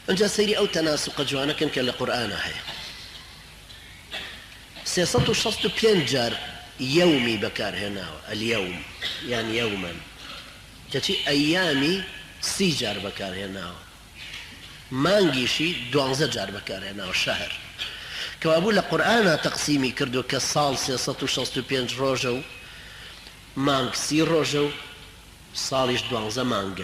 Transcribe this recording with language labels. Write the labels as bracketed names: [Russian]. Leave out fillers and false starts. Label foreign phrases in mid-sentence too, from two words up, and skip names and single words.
[Central Kurdish] ئەنجا سەیری ئەو تەناسوقە جوانەکەن کە لە قورئانە هەیە. 365 جار يومي بەکارهێناوە، [Arabic] اليوم يعني يوما، [Central Kurdish] کەچی ئەیامی 30 جار بەکارهێناوە، مانگیشی 12 جار بەکارهێناوە، شەهر کەوابوو لە قورئانە تەقسیمی کردو کە ساڵ 365 ڕۆژە و مانگ 30 ڕۆژە و ساڵیش 12 مانگە.